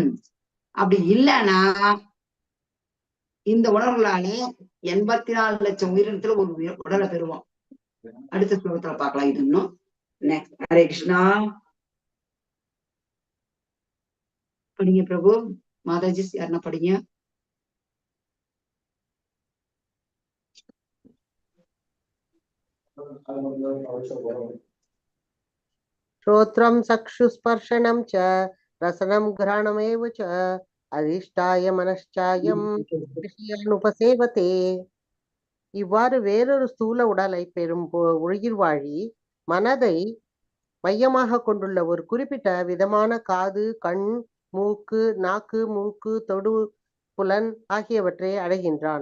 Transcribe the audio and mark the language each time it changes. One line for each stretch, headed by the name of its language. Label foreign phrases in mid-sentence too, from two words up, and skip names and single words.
Tamil: அப்படி இல்லைன்னா இந்த உணர்வுகளால 84 லட்சம் உயிரினத்துல ஒரு உடலை பெறுவோம். அடுத்த ஸ்லோகத்துல பார்க்கலாம் இது இன்னும். நெக்ஸ்ட்.
Sanskrit: हरे कृष्ण.
Tamil: படிங்க பிரபு. மாதாஜி யாருன்னா படிங்க.
Sanskrit: श्रोत्रं चक्षुस्पर्शनं च रसनं घ्राणमेव च अधिष्ठाय मनश्चायं विषयानुपसेवते.
Tamil: இவ்வாறு வேறொரு ஸ்தூல உடலை பெறும் உயிர்வாழி மனதை மையமாக கொண்டுள்ள ஒரு குறிப்பிட்ட விதமான காது, கண், மூக்கு, நாக்கு, மூக்கு, தொடு, புலன் ஆகியவற்றை அடைகின்றான்.